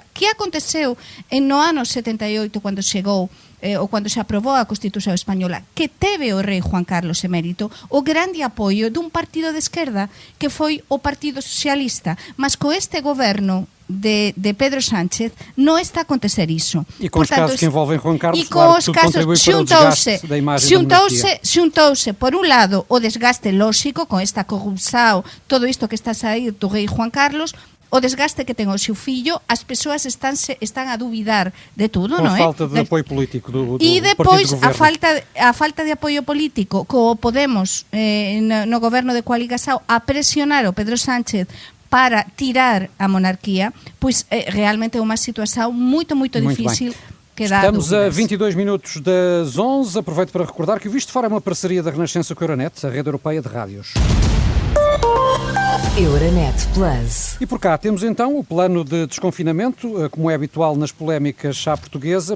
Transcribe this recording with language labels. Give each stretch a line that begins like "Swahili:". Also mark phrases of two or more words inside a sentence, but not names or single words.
Galician: Que aconteceu no ano 78 cando chegou ou cando se aprobou a Constitución Española, que teve o rei Juan Carlos emérito o grande apoio dun partido de esquerda que foi o Partido Socialista, mas co este goberno de Pedro Sánchez non está a acontecer iso.
Portuguese: E com os casos que envolvem Juan Carlos, claro, tudo contribui para o desgaste da imagem da monarquia.
Galician: Xuntouse, por un lado, o desgaste lóxico con esta corrupção, todo isto que está a sair do rei Juan Carlos, o desgaste que ten o seu fillo, as persoas están a duvidar de tudo, non é?
Portuguese: Com a falta de apoio político do e depois partido do governo.
Galician: a falta de apoio político co Podemos no goberno de Cualigasao a presionar o Pedro Sánchez para tirar a monarquía, pois realmente é unha situação muito difícil.
Portuguese: Estamos a 22 minutos das 11. Aproveito para recordar que o Visto Fora é uma parceria da Renascença com a Euronet, a rede europeia de rádios. Euronet Plus. E por cá temos então o plano de desconfinamento, como é habitual nas polémicas à portuguesa.